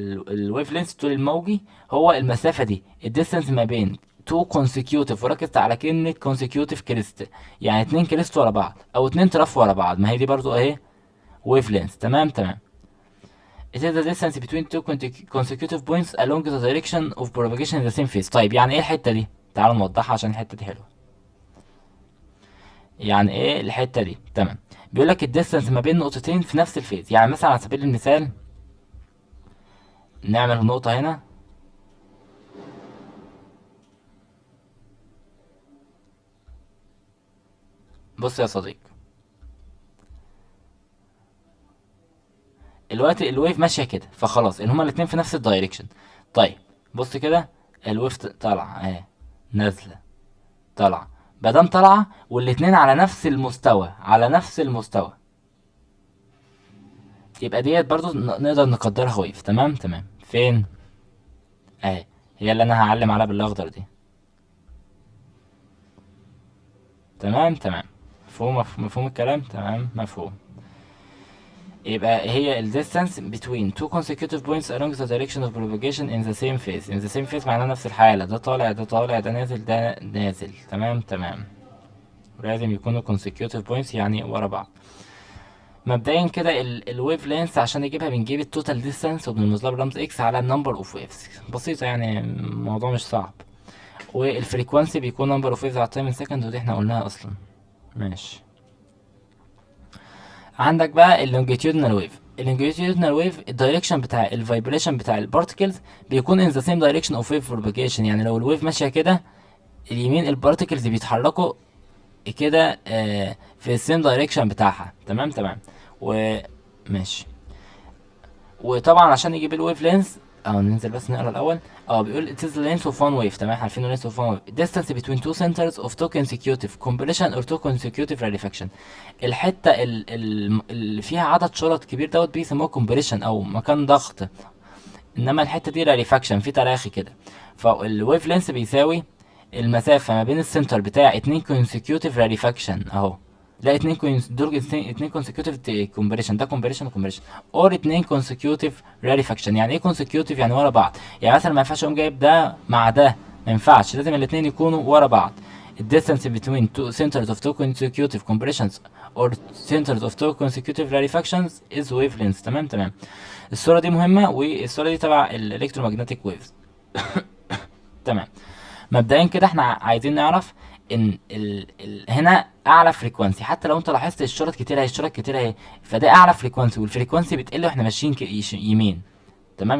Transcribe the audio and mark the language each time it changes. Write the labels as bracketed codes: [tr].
[ar] الويف لينث الطول الموجي هو المسافه دي، الديستانس ما بين تو consecutive، وركزت على كلمه consecutive كريست، يعني 2 كريست ورا بعض او 2 تراف ورا بعض. ما هي دي برضو اهي ويف لينث. تمام تمام. [en] It is the distance between two consecutive points along the direction of propagation in the same phase. [ar] طيب يعني ايه الحتة دي؟ تعالوا نوضحها عشان الحتة دي حلوة. يعني ايه الحتة دي؟ تمام. بيقول لك الديستانس ما بين نقطتين في نفس الفيز. يعني مثلا على سبيل المثال نعمل نقطة هنا. بص يا صديقي، الوقت الويف ماشية كده، فخلاص ان هما الاتنين في نفس الدايركشن. طيب بص كده، الويف طالعة اهي، نازلة، طالعة. مادام طالعة والاتنين على نفس المستوى، على نفس المستوى، يبقى ديت برضو نقدر نقدرها ويف. تمام تمام. فين؟ اهي، هي اللي انا هعلم عليها بالاخضر دي. تمام تمام. مفهوم مفهوم الكلام. تمام مفهوم. يبقى هي ال [en] distance between two consecutive points along the direction of propagation in the same phase. in the same phase [ar] معناها نفس الحالة، ده طالع ده طالع ده نازل ده نازل. تمام تمام. لازم يكونوا [en] consecutive points [ar] يعني ورا بعض. مبدئيا كده الويف لينث عشان نجيبها بنجيب التوتال ديستانس وبنرمز لها برمز اكس على النمبر اوف ويفز. بسيطة يعني، الموضوع مش صعب. والفريكوانسي بيكون نمبر اوف ويفز على التايم سكند، ودي احنا قلناها اصلا. ماشي. عندك بقى اللونجيتيودنال ويف. اللونجيتيودنال ويف الدايركشن بتاع الفايبريشن بتاع البارتكلز بيكون ان ذا سيم دايركشن اوف ويف بروباجيشن. يعني لو الويف ماشيه كده، اليمين البارتكلز بيتحركوا كده في السيم دايركشن بتاعها. تمام تمام. وماشي. وطبعا عشان نجيب الويف لينث، او ننزل بس نقرا الاول. بيقول [en] it is the length of one wave. [ar] تمام، احنا عارفين [en] length of one wave distance between two centers of two consecutive compression or two consecutive rarefaction. [ar] الحته اللي فيها عدد شرط كبير دوت بيسموه compression او مكان ضغط، انما الحته دي rarefaction، في تراخي كده. فالويف لينث بيساوي المسافه ما بين السنتر بتاع اتنين consecutive rarefaction اهو. لا، دول اتنين consecutive compression، ده compression وcompression، اور اتنين consecutive rarefaction. يعني ايه consecutive؟ يعني ورا بعض. يعني مثلا ما ينفعش اقوم جايب ده مع ده، ما ينفعش، لازم الاتنين يكونوا ورا بعض. [en] The distance between two centers of two consecutive compressions or centers of two consecutive rarefactions is wavelength. [ar] تمام تمام. الصورة دي مهمة، والصورة دي تبع الالكترومagnetic waves. تمام. مبدئيا كده احنا عايزين نعرف ان هنا اعلى فريكوانسي. حتى لو انت لاحظت الشرط كتير اهي، الشرط كتير اهي، فده اعلى فريكوانسي، والفريكوانسي بتقل واحنا ماشيين يمين. تمام.